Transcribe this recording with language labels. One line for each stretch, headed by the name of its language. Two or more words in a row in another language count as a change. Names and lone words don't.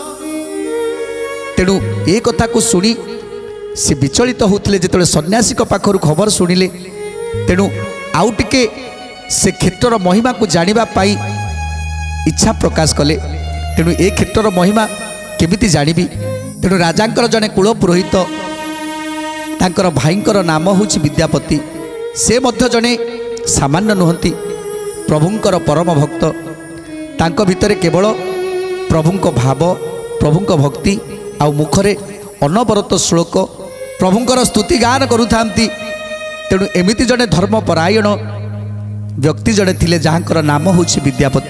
Odia: ତେଣୁ ଏ କଥାକୁ ଶୁଣି ସେ ବିଚଳିତ ହୋଇଗଲେ ଯେତେ ସନ୍ନ୍ୟାସୀ ପାଖରୁ ଖବର ଶୁଣିଲେ। ତେଣୁ ଆଉ ଟିକେ ସେ କ୍ଷେତ୍ର ମହିମାକୁ ଜାଣିବା ପାଇଁ ଇଚ୍ଛା ପ୍ରକାଶ କଲେ। ତେଣୁ ଏ କ୍ଷେତ୍ର ମହିମା କେମିତି ଜାଣିବି। ତେଣୁ ରାଜାଙ୍କର ଜଣେ କୁଳ ପୁରୋହିତ ତାଙ୍କର ଭାଇଙ୍କର ନାମ ହେଉଛି ବିଦ୍ୟାପତି। ସେ ମଧ୍ୟ ଜଣେ ସାମାନ୍ୟ ନୁହଁନ୍ତି ପ୍ରଭୁଙ୍କର ପରମ ଭକ୍ତ। ତାଙ୍କ ଭିତରେ କେବଳ ପ୍ରଭୁଙ୍କ ଭାବ ପ୍ରଭୁଙ୍କ ଭକ୍ତି ଆଉ ମୁଖରେ ଅନବରତ ଶ୍ଳୋକ ପ୍ରଭୁଙ୍କର ସ୍ତୁତି ଗାନ କରୁଥାନ୍ତି। ତେଣୁ ଏମିତି ଜଣେ ଧର୍ମପରାୟଣ ବ୍ୟକ୍ତି ଜଣେ ଥିଲେ ଯାହାଙ୍କର ନାମ ହେଉଛି ବିଦ୍ୟାପତି।